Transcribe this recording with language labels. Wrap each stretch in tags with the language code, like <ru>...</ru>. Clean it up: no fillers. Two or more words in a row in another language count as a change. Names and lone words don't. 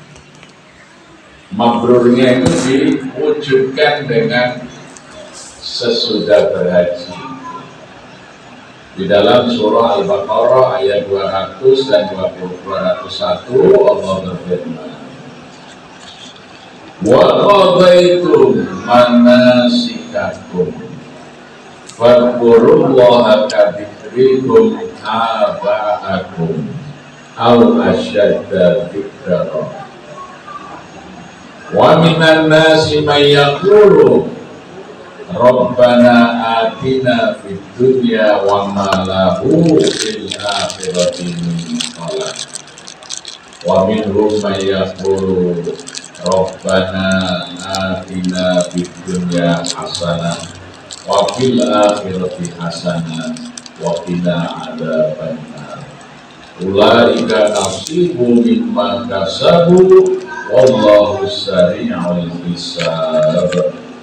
<id>Mabrurnya itu diwujudkan dengan sesudah berhaji. Di dalam surah Al-Baqarah ayat 200 dan 201 Allah berfirman,</id> <ar>وقضيتم مناسككم فاذكروا الله كذكركم آباءكم أو أشد ذكرا ومن الناس من يقول ربنا آتنا في الدنيا وما له في الآخرة من خلاق ومنهم من يقول ربنا آتنا في الدنيا حسنة وفي الآخرة حسنة وقنا عذاب النار. أولئك نصيب مما كسبوا والله سريع الحساب.</ar>